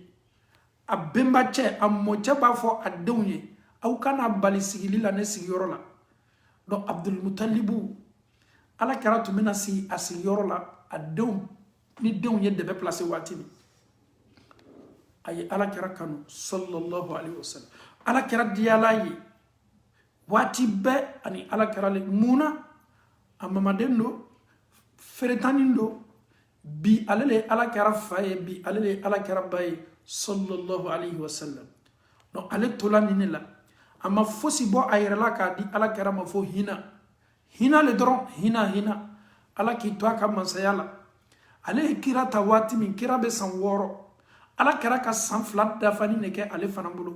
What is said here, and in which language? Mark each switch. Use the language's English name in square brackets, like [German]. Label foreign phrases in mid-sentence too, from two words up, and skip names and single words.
[Bambara] A bɛnbakɛ, a mɔcɛ b'a fɔ a denw ye, aw kana bali sigili la ne sigiyɔrɔ la. Donc Abdul Muttalib, Alakira tun bɛna sigi a sigiyɔrɔ la, a denw, ni denw ye dɛbɛ place waati min, a ye Alakira kanu [Arabic] صلى الله عليه وسلم. [Bambara] Alakira diyala ye waati bɛɛ ani Alakira le. Munna? A mamaden don, feretani don, bi ale le ye Alakira fa ye, bi ale le ye Alakira ba ye [Arabic] صلى الله عليه وسلم. [Bambara] Donc ale tola nin de la, a ma fosi bɔ a yɛrɛ la k'a di Alakira ma fo hinɛ. Hinɛ le dɔrɔn, hinɛ. Ala k'i to a ka masaya la. Ale ye kira ta waati min, kira bɛ san 6. Alakira ka san 2 dafani de kɛ ale fana bolo.